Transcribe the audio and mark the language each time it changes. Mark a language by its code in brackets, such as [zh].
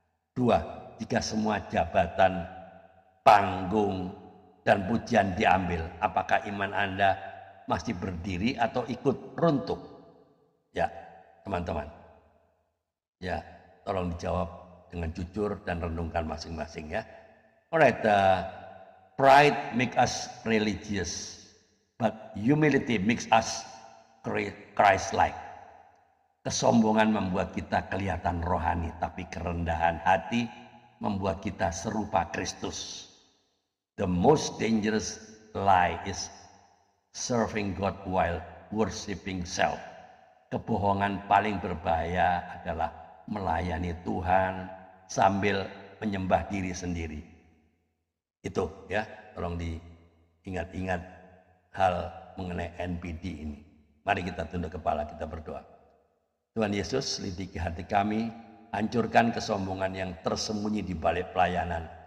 [id] Dua, jika semua jabatan, panggung, dan pujian diambil, apakah iman Anda masih berdiri atau ikut runtuh? Ya, teman-teman. Ya, tolong dijawab dengan jujur dan renungkan masing-masing ya. [en] Alright, pride make us religious, but humility makes us Christ-like. [id] Kesombongan membuat kita kelihatan rohani, tapi kerendahan hati membuat kita serupa Kristus. [en] The most dangerous lie is serving God while worshiping self. [id] Kebohongan paling berbahaya adalah melayani Tuhan sambil menyembah diri sendiri. Itu ya, tolong diingat-ingat hal mengenai NPD ini. Mari kita tunduk kepala, kita berdoa. Tuhan Yesus, lidiki hati kami, hancurkan kesombongan yang tersembunyi di balik pelayanan.